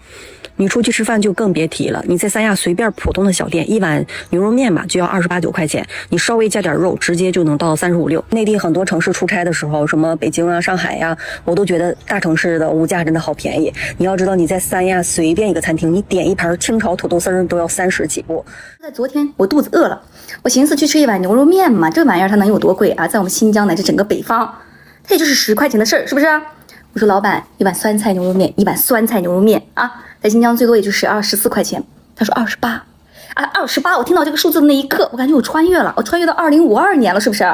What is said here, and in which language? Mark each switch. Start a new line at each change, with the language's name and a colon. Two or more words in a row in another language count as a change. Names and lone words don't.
Chinese: 你出去吃飯就更別提了，你在三亞隨便普通的小店，一碗牛肉麵吧就要28、9塊錢，你稍微加點肉，直接就能到35、6。內地很多城市出差的時候，什麼北京啊、上海呀，我都覺得大城市的物價真的好便宜。你要知道，你在三亞隨便一個餐廳，你點一盤清炒土豆絲都要30 起步。在昨天我肚子餓了，我尋思去吃一碗牛肉麵嘛，這玩意兒它能有多貴啊？在我們新疆乃至整個北方，它也就是10塊錢的事兒，是不是？我說老闆，一碗酸菜牛肉麵，一碗酸菜牛肉麵啊，在新疆最多也就12、14塊錢。他說28啊，28！我聽到這個數字的那一刻，我感覺我穿越了，我穿越到2052年了，是不是？